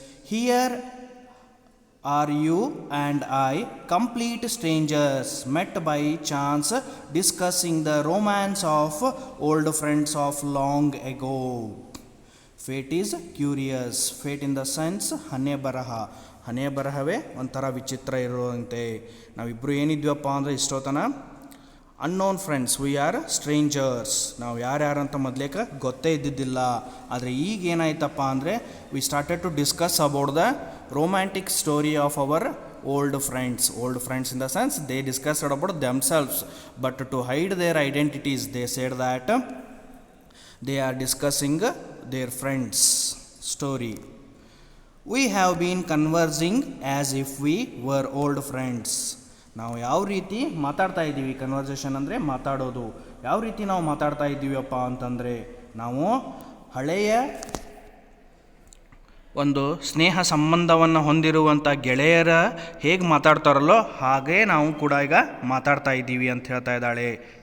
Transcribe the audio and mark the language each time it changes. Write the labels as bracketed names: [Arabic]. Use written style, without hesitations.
[English] Here are you and I, complete strangers, met by chance, discussing the romance of old friends of long ago. Fate is curious. Fate in the sense [Kannada] ಹಣೆ ಬರಹ. ಹಣೆ ಬರಹವೇ ಒಂಥರ ವಿಚಿತ್ರ ಇರುವಂತೆ. ನಾವಿಬ್ಬರು ಏನಿದ್ವಪ್ಪ ಅಂದರೆ ಇಷ್ಟೊತ್ತನ [English] Unknown friends, we are strangers. [Kannada] ನಾವು ಯಾರ್ಯಾರಂತ ಮೊದಲೇಕ ಗೊತ್ತೇ ಇದ್ದಿದ್ದಿಲ್ಲ. ಆದರೆ ಈಗ ಏನಾಯ್ತಪ್ಪ ಅಂದರೆ [English] We started to discuss about the romantic story of our old friends. Old friends in the sense they discussed about themselves, but to hide their identities they said that they are discussing their friends story. We have been conversing as if we were old friends. [Kannada] ನಾವು ಯಾವ ರೀತಿ ಮಾತಾಡ್ತಾ ಇದ್ದೀವಿ, conversation ಅಂದರೆ ಮಾತಾಡೋದು. ಯಾವ ರೀತಿ ನಾವು ಮಾತಾಡ್ತಾ ಇದ್ದೀವಪ್ಪ ಅಂತಂದರೆ, ನಾವು ಹಳೆಯ ಒಂದು ಸ್ನೇಹ ಸಂಬಂಧವನ್ನು ಹೊಂದಿರುವಂಥ ಗೆಳೆಯರ ಹೇಗೆ ಮಾತಾಡ್ತಾರಲ್ಲೋ ಹಾಗೇ ನಾವು ಕೂಡ ಈಗ ಮಾತಾಡ್ತಾ ಇದ್ದೀವಿ ಅಂತ ಹೇಳ್ತಾ ಇದ್ದಾಳೆ.